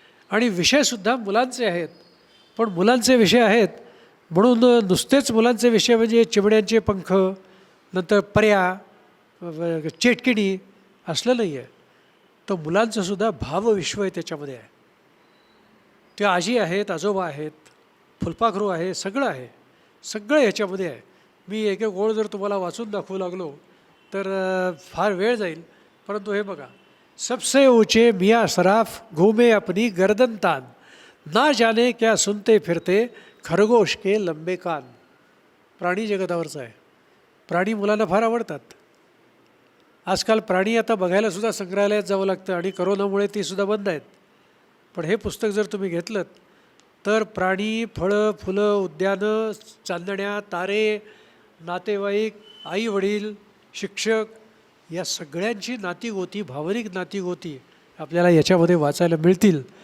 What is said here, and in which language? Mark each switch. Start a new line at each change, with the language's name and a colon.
Marathi: आणि विषयसुद्धा मुलांचे आहेत. पण मुलांचे विषय आहेत म्हणून नुसतेच मुलांचे विषय म्हणजे चिमण्यांचे पंख, नंतर पर्या, चेटकिणी असलं नाही आहे. तर मुलांचंसुद्धा भावविश्व आहे त्याच्यामध्ये आहे. ते आजी आहेत, आजोबा आहेत, फुलपाखरू आहे, सगळं आहे, सगळं ह्याच्यामध्ये आहे. मी एक एक ओळ जर तुम्हाला वाचून दाखवू लागलो तर फार वेळ जाईल. परंतु हे बघा,
Hindi: सबसे ऊंचे मियाँ सराफ घूमे अपनी गर्दन तान, ना जाने क्या सुनते फिरते खरगोश के लंबे कान.
Marathi: प्राणी जगतावरचं आहे. प्राणी मुलांना फार आवडतात. आजकाल प्राणी आता बघायला सुद्धा संग्रहालयात जावं लागतं आणि करोनामुळे ती सुद्धा बंद आहेत. पण हे पुस्तक जर तुम्ही घेतलं तर प्राणी, फळं, फुलं, उद्यानं, चांदण्या, तारे, नातेवाईक, आईवडील, शिक्षक या सगळ्यांची नातीगोती, भावनिक नातीगोती आपल्याला याच्यामध्ये वाचायला मिळतील.